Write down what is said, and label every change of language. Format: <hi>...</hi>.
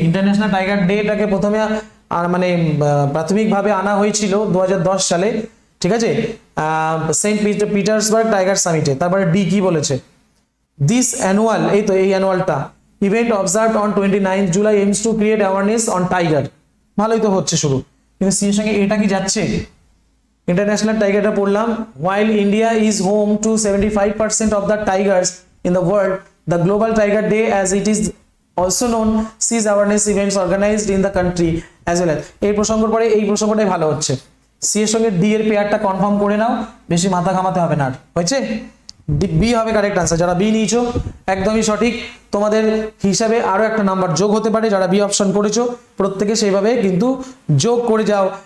<bn>International tiger ডেটাকে প্রথমে আর মানে প্রাথমিকভাবে আনা হয়েছিল 2010 সালে, ঠিক আছে, সেন্ট পিটার্সবার্গ টাইগার সামিটে। তারপরে ডি কি বলেছে,</bn> <en>this annual,</en> <bn>এই তো এই</bn> <en>অ্যানুয়ালটা event observed on 29 July aims to create awareness on tiger.</en> <bn>ভালোই তো হচ্ছে শুরু, কিন্তু সি এর সঙ্গে এটা কি যাচ্ছে? ইন্টারন্যাশনাল টাইগারটা পড়লাম,</bn> <en>while India is home to 75% of the tigers in the world, the Global Tiger Day, as it is also known, sees awareness events organized in the country as well as।</en> <bn>এই প্রসঙ্গের পরে এই প্রসঙ্গটাই ভালো হচ্ছে। C এর সঙ্গে D এর পেয়ারটা কনফার্ম করে নাও, বেশি মাথা ঘামাতে হবে না আর, হয়েছে? বি হবে কারেক্ট আনসার। যারা বি নিয়েছো একদমই সঠিক, তোমাদের হিসাবে আরো একটা নাম্বার যোগ হতে পারে। যারা বি অপশন করেছো প্রত্যেকে সেইভাবে কিন্তু যোগ করে যাও।</bn>